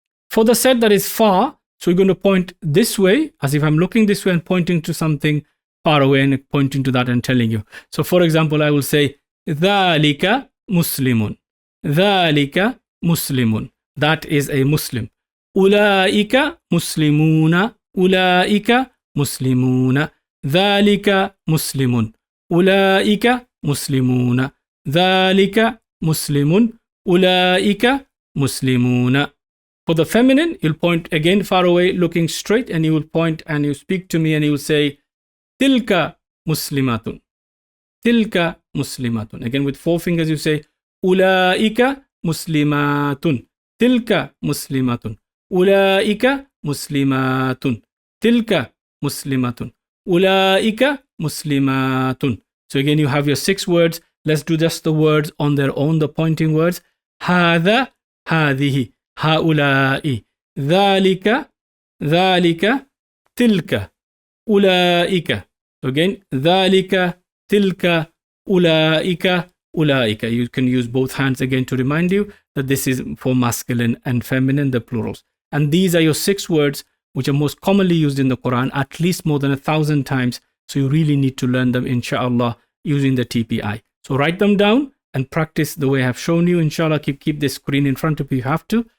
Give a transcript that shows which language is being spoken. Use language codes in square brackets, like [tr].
[en] For the set that is far, so we're going to point this way, as if I'm looking this way and pointing to something far away and pointing to that and telling you. So for example, I will say, [ar] ذَلِكَ مُسْلِمٌ ذَلِكَ مُسْلِمٌ. [en] That is a Muslim. [ar] أُولَٰئِكَ مُسْلِمُونَ أُولَٰئِكَ مُسْلِمُونَ ذَلِكَ مُسْلِمٌ أُولَٰئِكَ مسلمون ذلك مسلم أولئك مسلمون. [en] For the feminine, you'll point again far away, looking straight, and you will point and you speak to me and you will say [ar] تلك مسلمة تلك مسلمة. [en] Again with 4 fingers you say [ar] أولئك مسلمات تلك مسلمة أولئك مسلمات تلك مسلمة أولئك مسلمات. [en] So again, you have your 6 words. Let's do just the words on their own, the pointing words. [ar] هذا هذه هؤلاء ذلك ذلك تلك أولئك. [en] So again, [ar] ذلك تلك أولئك أولئك. [en] You can use both hands again to remind you that this is for masculine and feminine, the plurals. And these are your 6 words which are most commonly used in the Quran, at least more than 1,000 times. So you really need to learn them, inshallah, using the TPI. So write them down and practice the way I have shown you. Inshallah, keep this screen in front of you if you have to.